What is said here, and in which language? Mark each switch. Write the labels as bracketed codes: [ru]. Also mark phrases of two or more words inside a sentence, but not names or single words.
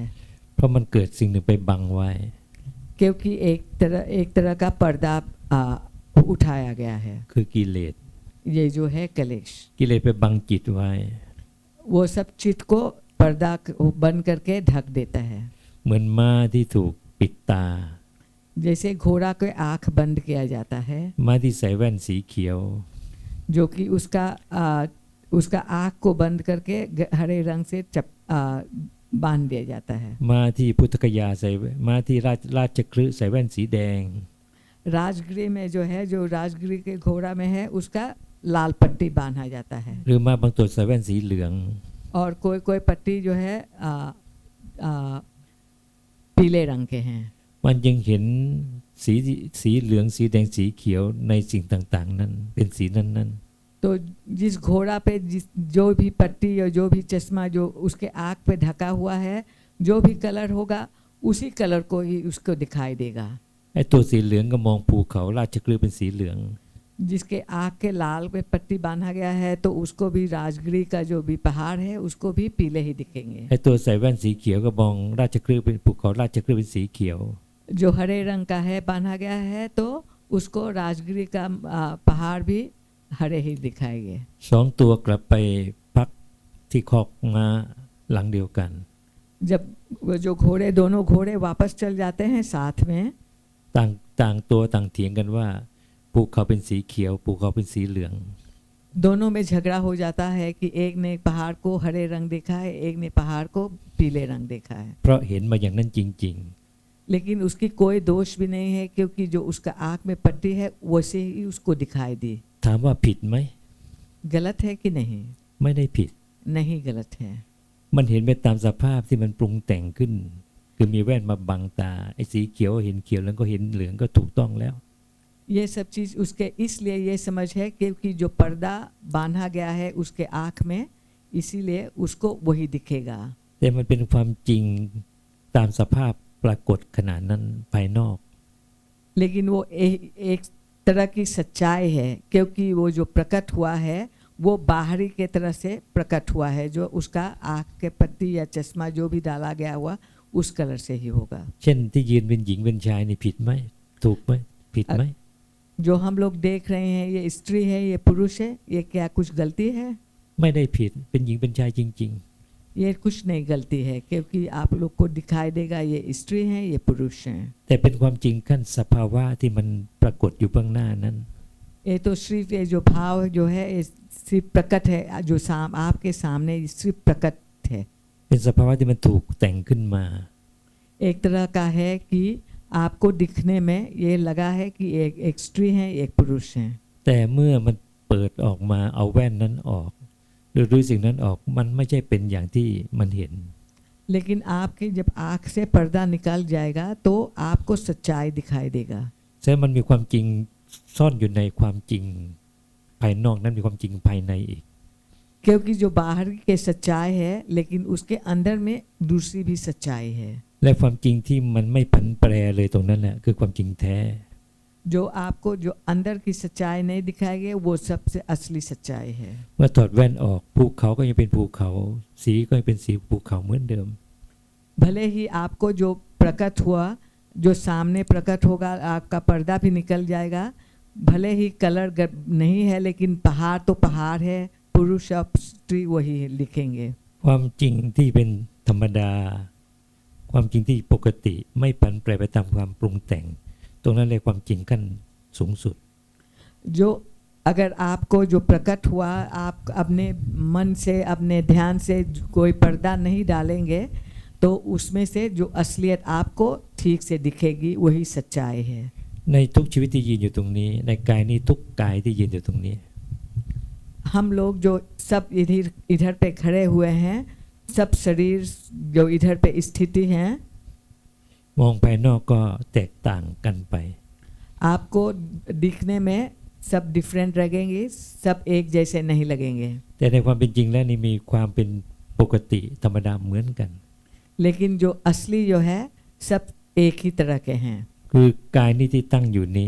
[th] เพราะมันเกิดสิ่งหนึ่งไปบังไว้ [hi] क्योंकि एक तरह का पर्दा उठाया गया है। [th] คือกิเลส [hi] ये जो है कलेश, [th] กิเลสไปบังจิตไว้ [hi] वो सब चित्त को पर्दा बंद करके ढक देता है। [th] เหมือนม้าที่ถูกปิดตา [hi] जैसे घोड़ा को आँख बंद किया जाता है, [th] ม้าที่ใส่แว่นสีเขียว [hi] जो कि उसका आँख को बंद करके हरे रंग से बांध दिया जाता है। [th] ม้าที่พุทธคยาใส่ม้าที่ราชคฤห์ใส่แว่นสีแดง [hi] राजगृह में जो है, जो राजगृह के घोड़ा में है, उसका लाल पट्टी बांधा जाता है, [th] หรือม้าบางตัวใส่แว่นสีเหลือง [hi] और कोई पट्टी जो है पीले रंग के हैं। [th] มันยังเห็นสีเหลืองสีแดงสีเขียวในสิ่งต่างๆนั้นเป็นสีนั้นๆ [hi] तो जिस घोड़ा पे जो भी पट्टी और जो भी चश्मा जो उसके आँख पे ढका हुआ है, जो भी कलर होगा उसी कलर को ही उसको दिखाई देगा। [th] ไอ้ตัวสีเหลืองก็มองภูเขาราชคฤห์เป็นสีเหลือง [hi] जिसके आँख के लाल पे पट्टी बांधा गया है तो उसको भी राजगृह का जो भी पहाड़ है उसको भी पीले ही दिखेंगे। [th] ไอ้ตัวใส่แว่นสีเขียวก็มองราชคฤห์เป็นภูเขาราชคฤห์เป็นสีเขียว [hi] जो हरे रंग का है बांधा गया है तो उसको राजगृह का पहाड़ भी हरे ही दिखाएंगे। [th] สองตัวกลับไปพักที่คอกม้าหลังเดียวกัน [hi] जब वो जो दोनों घोड़े वापस चल जाते हैं साथ में, [th] ต่างตัวต่างเถียงกันว่าภูเขาเป็นสีเขียวภูเขาเป็นสีเหลือง [hi] दोनों में झगड़ा हो जाता है कि एक ने पहाड़ को हरे रंग देखा है, एक ने पहाड़ को पीले रंग देखा है, [th] เพราะเห็นมาอย่างนั้นจริง [hi] लेकिन उसकी कोई दोष भी नहीं है क्योंकि जो उसका आँख में पट्टी है वैसे ही उसको दिखाई दी। [th] ๆ ถามว่าผิดไหม [hi] गलत है कि नहीं? [th] ไม่ได้ผิด [hi] नहीं गलत है। [th] มันเห็นไปตามสภาพที่มันปรุงแต่งขึ้น คือมีแว่นมาบังตาไอ้สีเขียวเห็นเขียวแล้วก็เห็นเหลืองก็ถูกต้องแล้ว [hi] ये सब चीज़ उसके इसलिए ये समझ है क्योंकि जो पर्दा बांधा गया है उसके आँख में, इसीलिए उसको वही दिखेगा। [th] แต่มันเป็นความจริงตามสภาพปรากฏขณะนั้นภายนอก [hi] लेकिन वो एक तरह की सच्चाई है क्योंकि वो जो प्रकट हुआ है वो बाहरी के तरह से प्रकट हुआ है, जो उसका आँख के पट्टी या चश्मा जो भी डाला गया हुआ उस कलर से ही होगा। [th] เช่นที่ยืนเป็นหญิงเป็นชายนี่ผิดไหมถูกไหมผิดไหม [hi] जो हम लोग देख रहे हैं ये स्त्री है ये पुरुष है, ये क्या कुछ गलती है? [th] ไม่ได้ผิดเป็นหญิงเป็นชายจริง [hi] ये कुछ नहीं गलती है क्योंकि आप लोग को दिखाई देगा ये स्त्री है ये पुरुष हैं। [th] ๆ แต่เป็นความจริงขั้นสภาวะที่มันปรากฏอยู่เบื้องหน้านั้น [hi] ये तो सिर्फ ये जो भाव जो है ये सिर्फ प्रकट है, जो आपके सामने सिर्फ प्रकट है। [th] เป็นสภาวะที่มันถูกแต่งขึ้นมา [hi] एक तरह का है कि आपको दिखने में ये लगा है कि एक स्त्री है एक पुरुष है, [th] แต่เมื่อมันเปิดออกมาเอาแว่นนั้นออกหรือรู้สิ่งนั้นออกมันไม่ใช่เป็นอย่างที่มันเห็น [hi] लेकिन आपके जब आँख से पर्दा निकल जाएगा तो आपको सच्चाई दिखाई देगा। [th] แสดงมันมีความจริงซ่อนอยู่ในความจริงภายนอกนั้นมีความจริงภายในอีก [hi] क्योंकि जो बाहर के सच्चाई है लेकिन उसके अंदर में दूसरी भी सच्चाई है। [th] และความจริงที่มันไม่ผันแปรเลยตรงนั้นแหละคือความจริงแท้ [hi] जो आपको जो अंदर की सच्चाई नहीं दिखाएगी वो सबसे असली सच्चाई है। [th] เมื่อถอดแว่นออกภูเขาก็ยังเป็นภูเขาสีก็ยังเป็นสีภูเขาเหมือนเดิม [hi] भले ही आपको जो प्रकट हुआ जो सामने प्रकट होगा आपका पर्दा भी निकल जाएगा, भले ही कलर नहीं है लेकिन पहाड़ तो पहाड़ है, पुरुष और स्त्री वही लिखेंगे। [th] ความจริงที่เป็นธรรมดาความจริงที่ปกติไม่ผันแปรไปตามความปรุงแต่งตรงนั้นเลยความจริงขั้นสูงสุด [hi] जो अगर आपको जो प्रकट हुआ आप अपने मन से अपने ध्यान से कोई पर्दा नहीं डालेंगे तो उसमें से जो असलियत आपको ठीक से दिखेगी वही सच्चाई है। [th] ในทุกชีวิตที่ยืนอยู่ตรงนี้ในกายนี้ทุกกายที่ยืนอยู่ตรงนี้ [hi] हम लोग जो सब इधर पे खड़े हुए हैं, सब शरीर जो इधर पे स्थिति हैं, [th] มองภายนอกก็แตกต่างกันไป [hi] आपको दिखने में सब डिफरेंट लगेंगे, सब एक जैसे नहीं लगेंगे, [th] แต่ในความเป็นจริงแล้วนี่มีความเป็นปกติธรรมดาเหมือนกัน [hi] लेकिन जो असली जो है सब एक ही तरह के हैं। [th] คือกายนี้ที่ตั้งอยู่นี้